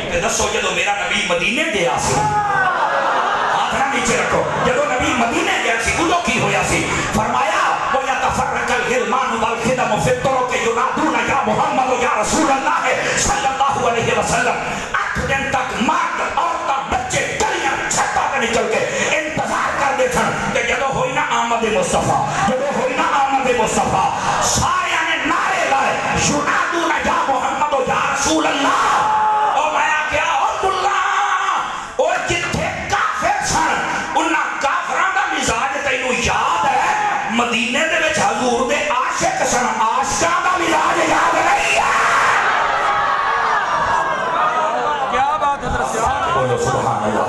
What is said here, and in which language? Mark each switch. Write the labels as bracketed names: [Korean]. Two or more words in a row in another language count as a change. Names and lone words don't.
[Punjabi] دسو جدو میرا نبی مدینے گیا سی ہاتھ نہ نیچے رکھو جدو نبی مدینے گیا سی ادو کی ہویا سی فرمایا [Arabic] وَيَتَفَرَّقَ الْغِلْمَانُ وَالْخِدَمُ فِي الطُّرُقِ يُنَادُونَ يَا مُحَمَّدُ يَا رَسُولَ اللَّهِ صلی اللہ علیہ وسلم [Punjabi] 8 دن تک مرد عورتاں بچے گلیاں چھتاں تے نکل کے انتظار کر دے تھن کہ جدو ہوئی نا آمد مصطفیٰ جدو ہوئی نا آمد مصطفیٰ سارے نے نعرے لائے [Arabic] يُنَادُونَ يَا مُحَمَّدُ يَا رَسُولَ اللَّهِ [Punjabi] او میں کیا عبداللہ او جتھے کافر سن انہاں کافراں دا مزاج تینوں یاد ہے مدینے دے وچ حضور دے عاشق سن عاشقاں دا مزاج یاد نہیں ہے کیا بات حضرت بولو سبحان اللہ